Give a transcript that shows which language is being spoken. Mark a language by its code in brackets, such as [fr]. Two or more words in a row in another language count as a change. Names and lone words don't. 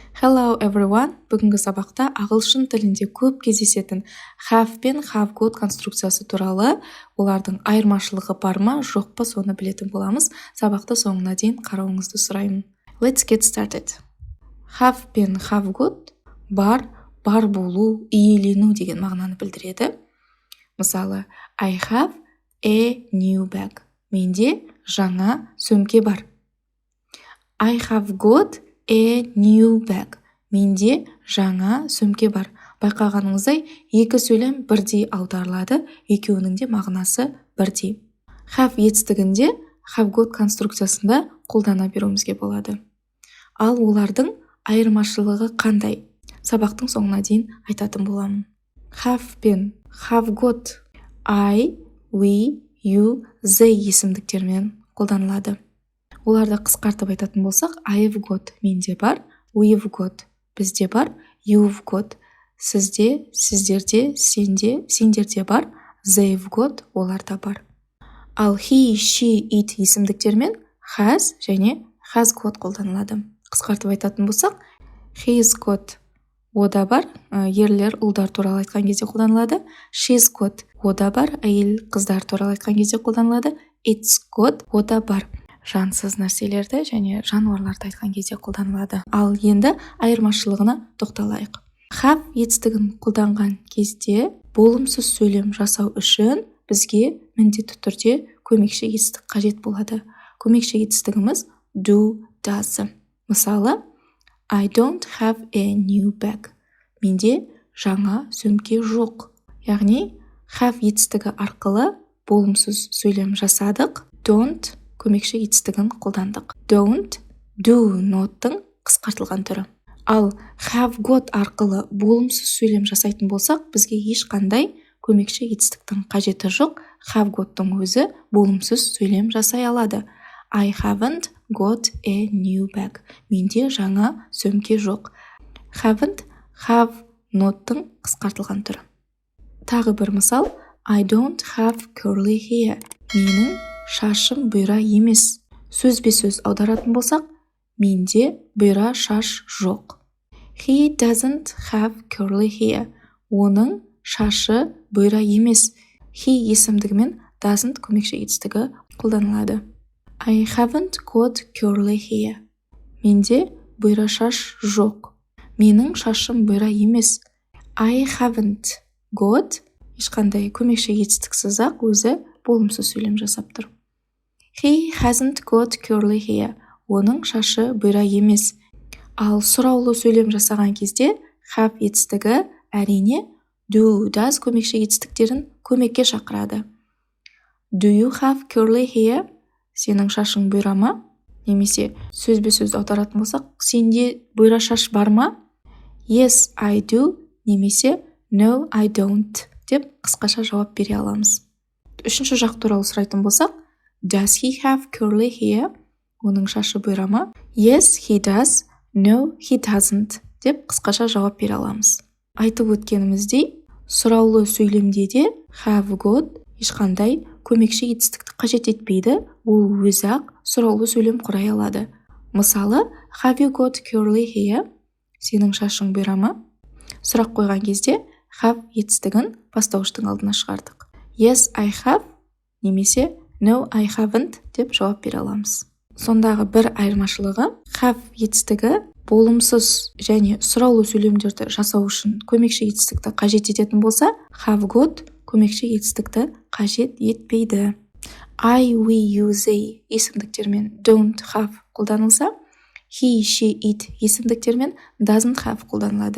[en] Hello everyone! [kk] Бүгінгі сабақта ағылшын тілінде көп кездесетін have пен [en] have got [kk] конструкциясы туралы, олардың айырмашылығы бар ма, жоқ па, соны білетін боламыз. Сабақты соңына дейін қарауыңызды сұраймын. [en] Let's get started. [kk] Have пен [en] have got [kk] бар болу, иелену деген мағынаны білдіреді. Мысалы, [en] I have a new bag. [kk] Менде жаңа сөмке бар. [en] I have got a new bag. [kk] Менде жаңа сөмке бар. Байқағаныңыздай, екі сөйлем бірдей аударылады, екеуінің де мағынасы бірдей. Have етістігінде [en] have got [kk] конструкциясында қолдана беруімізге болады. Ал олардың айырмашылығы қандай? Сабақтың соңына дейін айтатын боламын. Have пен [en] have got I, we, you, they [kk] есімдіктермен қолданылады. Оларды қысқартып айтатын болсақ, [en] I've got [kk] менде бар, [en] we've got [kk] бізде бар, [en] you've got [kk] сізде, сіздерде, сенде, сендерде бар, [en] they've got [kk] оларда бар. Ал [en] he, she, it [kk] есімдіктермен has және [en] has got [kk] қолданылады. Қысқартып айтатын болсақ, [en] he's got [kk] ода бар, ерлер, ұлдар туралы айтқан кезде қолданылады. [en] She's got [kk] ода бар, әйел, қыздар туралы айтқан кезде қолданылады. [en] It's got [kk] ода бар, жансыз нәрселерді және жануарларды айтқан кезде қолданылады. Ал енді айырмашылығына тоқталайық. Have етістігін қолданған кезде болымсыз сөйлем жасау үшін бізге міндетті түрде көмекші етістік қажет болады. Көмекші етістігіміз [en] do, does. Мысалы, I don't have a new bag. [kk] Менде жаңа сөмке жоқ. Яғни, have етістігі арқылы болымсыз сөйлем жасадық. Don't көмекші етістігін қолдандық. [en] Don't, do, [kk] not'тың қысқартылған түрі. Ал [en] have got [kk] арқылы болымсыз сөйлем жасайтын болсақ, бізге ешқандай көмекші етістіктің қажеті жоқ. [en] Have got'тың [kk] өзі болымсыз сөйлем жасай алады. [en] I haven't got a new bag. [kk] Менде жаңа сөмке жоқ. [en] Haven't, have, not'тың [kk] қысқартылған түрі. Тағы бір мысал. [en] I don't have curly hair. [kk] Менің шашым бұйра емес. Сөзбе-сөз аударатын болсақ, менде бұйра шаш жоқ. [en] He doesn't have curly hair. [kk] Оның шашы бұйра емес. He есімдігімен doesn't көмекші етістігі қолданылады. [en] I haven't got curly hair. [kk] Менде бұйра шаш жоқ. Менің шашым бұйра емес. [en] I haven't got [kk] ешқандай көмекші етістіксіз-ақ өзі болымсыз сөйлем жасап тұр. [en] He hasn't got curly hair. [kk] Оның шашы бұйра емес. Ал сұраулы сөйлем жасаған кезде have етістігі әрине [en] do, does [kk] көмекші етістіктерін көмекке шақырады. [en] Do you have curly hair? [kk] Сенің шашың бұйра ма? Немесе сөзбе-сөз аударатын болсақ, сенде бұйра шаш бар ма? [en] Yes, I do. [kk] Немесе [en] no, I don't [kk] деп қысқаша жауап бере аламыз. Үшінші жақ туралы сұрайтын болсақ, [en] does he have curly hair? [kk] Оның шашы бұйра ма? [en] Yes, he does. No, he doesn't [kk] деп қысқаша жауап бере аламыз. Айтып өткеніміздей, сұраулы сөйлемде де [en] have got [kk] ешқандай көмекші етістікті қажет етпейді, ол өзі-ақ сұраулы сөйлем құрай алады. Мысалы, [en] have you got curly hair? [kk] Сенің шашың бұйра ма? Сұрақ қойған кезде have етістігін бастауыштың алдына шығардық. [en] Yes, I have немесе no, I haven't [kk] деп жауап бере аламыз. Сондағы бір айырмашылығы, have етістігі болымсыз және сұраулы сөйлемдерді жасау үшін көмекші етістікті қажет ететін болса, [en] have got [kk] көмекші етістікті қажет етпейді. [en] I, we, you, they [kk] есімдіктермен [en] don't have [kk] қолданылса, [en] he, she, it [kk] есімдіктермен [en] doesn't have [kk] қолданылады.